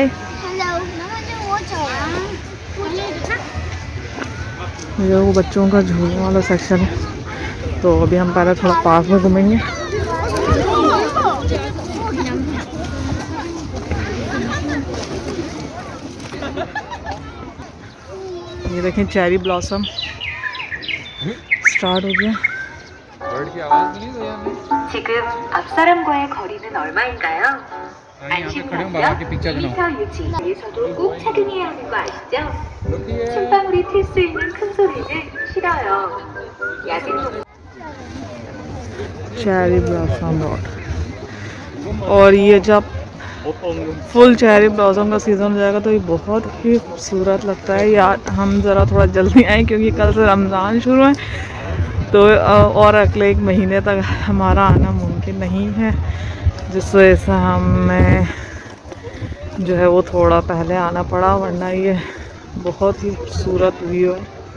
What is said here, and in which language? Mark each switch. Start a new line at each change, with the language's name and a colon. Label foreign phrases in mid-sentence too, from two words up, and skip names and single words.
English: Hello,
Hindi: ये वो बच्चों का झूलने वाला सेक्शन है, तो अभी हम पहले थोड़ा पास में घूमेंगे। ये देखें
English: cherry blossom start
Hindi: हो गया।
Korean: 지금 앞 사람과의 거리는 얼마인가요? 안심하며 2m 유지 위에서도 꼭 착용해야 하는 거 아시죠? 침방울이 튈 수 있는 큰 소리는 싫어요. 야생
English: cherry blossom road.
Hindi: और ये जब
English: full cherry blossom
Hindi: का सीज़न हो जाएगा तो ये बहुत ही खूबसूरत लगता है। यार हम ज़रा थोड़ा जल्दी आए क्योंकि कल से रमज़ान शुरू है, तो और अगले 1 महीने तक हमारा आना मुमकिन नहीं है, जिस वजह से हमें जो है वो थोड़ा पहले आना पड़ा, वरना ये बहुत ही खूबसूरत व्यू है।